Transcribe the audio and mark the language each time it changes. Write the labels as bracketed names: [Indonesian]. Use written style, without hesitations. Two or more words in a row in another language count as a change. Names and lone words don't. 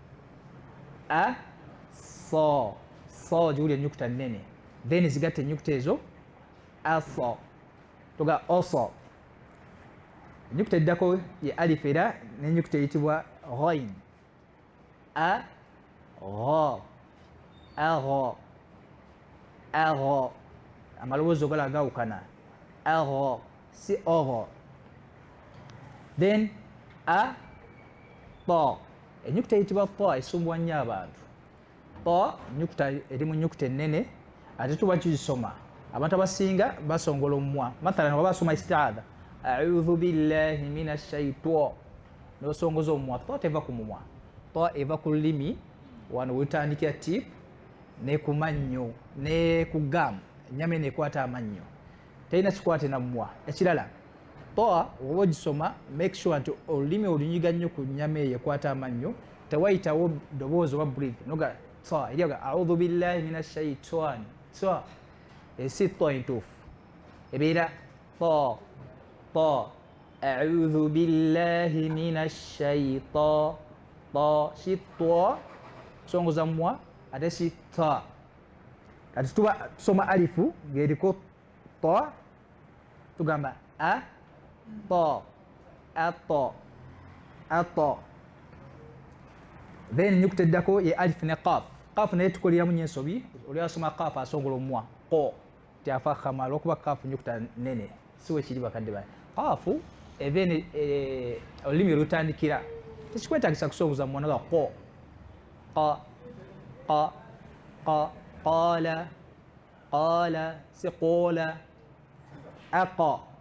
[Ganda] so giwuli ennyukuta nnene then zigatta ennyukuta ezo asa tuga osa ennyukuta eddako ye alif era n'ennyukuta eyitibwa ghain agho amaloboozi ogala agawukana agho si ogho then ta ennyukuta eyitibwa ta esumbwa nnyo abantu ta ennyukuta eri mu nnyukuta ennene ate tuba tugisoma abantu abasinga basongola omumwa mathalan oba basoma istiadha [Arabic] أعوذ بالله من الشيطان [Ganda] nosongoza omumwa ta teva ku mumwa ta eva ku lulimi wano wetandikira tip ne ku mannyo ne ku gamu ennyama eno ekwata amannyo terina kikwate na mumwa ekirala ta oba ogisoma [English] make sure [Ganda] nti olulimi olunyiga nnyo ku nnyama eyo ekwata amannyo tewayitawo ddoboozi oba breathe noga ta eryaga [Arabic] أعوذ بالله من الشيطان [Ganda] ta esi ta entuufu ebeera ta [Arabic] أعوذ بالله من الشيطان [Ganda] ta si ta kusongoza mumwa ate si ta kati tuba tusoma alifu ng'eriko ta tugamba ata then ennyukuta eddako ye alifu ne qaf naye tukoleramu nnyo ensobi oli asoma qaf asongola omumwa qo tyafa khama olwokuba qaf ennyukuta nnene siwe kiri bakadde bane qaafu even olulimi lutandikira tekikwetagisa kusongoza mumwa noga qo qala si qola aqa